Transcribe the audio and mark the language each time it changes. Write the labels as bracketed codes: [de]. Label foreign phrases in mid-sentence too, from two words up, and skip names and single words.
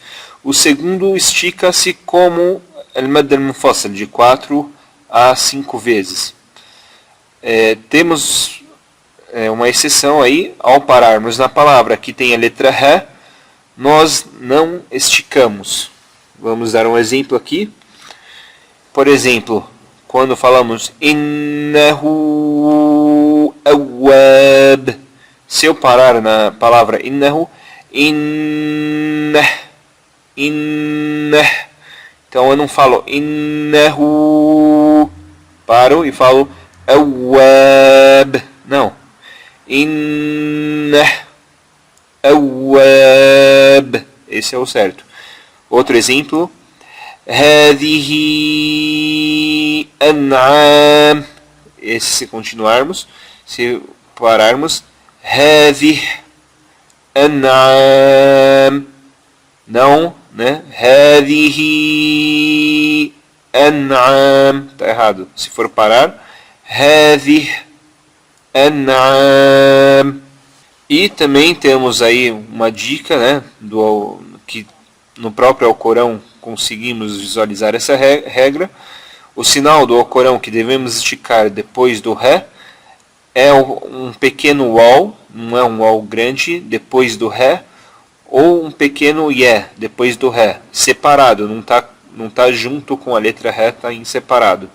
[pt] O segundo estica-se como [ar] المد المنفصل, [pt] de 4 a 5 vezes. Temos uma exceção aí, ao pararmos na palavra que tem a letra Ré, nós não esticamos. Vamos dar um exemplo aqui. Por exemplo, quando falamos [ar] إنه أواب, [pt] se eu parar na palavra innahu, in Então eu não falo innahu, paro e falo awwab. Não. Awwab. Esse é o certo. Outro exemplo. [ar] هذه أنعام. [pt] Esse se continuarmos. Se pararmos. [ar] هذه أنعام. [pt] Não, né? [ar] هذه أنعام. [pt] Tá errado. Se for parar. [ar] هذه أنعام. [pt] E também temos aí uma dica, né? Que no próprio Alcorão conseguimos visualizar essa regra. O sinal do Alcorão que devemos esticar depois do ré é um pequeno waw, não é um waw grande, depois do ré, ou um pequeno yeah, depois do ré, separado, não tá junto com a letra ré, está em separado.